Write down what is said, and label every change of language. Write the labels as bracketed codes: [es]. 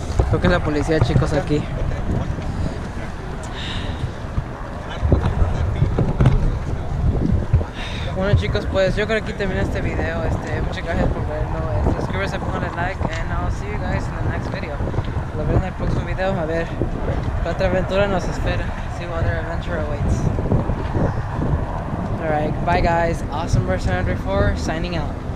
[es] Creo que es la policía, chicos, aquí. Bueno chicos, pues yo creo que aquí termina este video. Muchas gracias por verlo. Suscríbanse, pongan like, [en] and I'll see you guys in the next video. [es] Lo veo en el próximo video, a ver qué otra aventura nos espera. [en] See what other adventure awaits. Alright, bye guys. Awesome Verse 104 signing out.